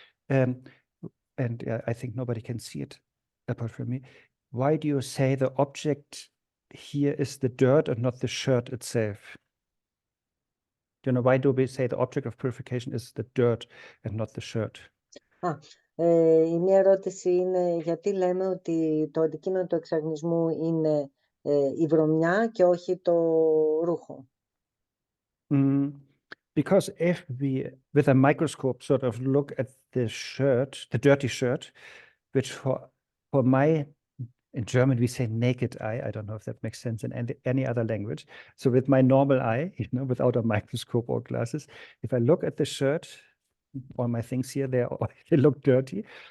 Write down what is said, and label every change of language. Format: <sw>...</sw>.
<en>And I think nobody can see it apart from me. Why do you say the object here is the dirt and not the shirt itself? You know, why do we say the object of purification is the dirt and not the shirt?</en> <el>Η μία ερώτηση είναι γιατί λέμε ότι το αντικείμενο του εξαγνισμού είναι η βρωμιά και όχι το ρούχο.</el> <en>Because if we, with a microscope, sort of look at the shirt, the dirty shirt, which for my, in German we say naked eye, I don't know if that makes sense in any other language. So with my normal eye, you know, without a microscope or glasses, if I look at the shirt, all my things here, they look dirty.</en>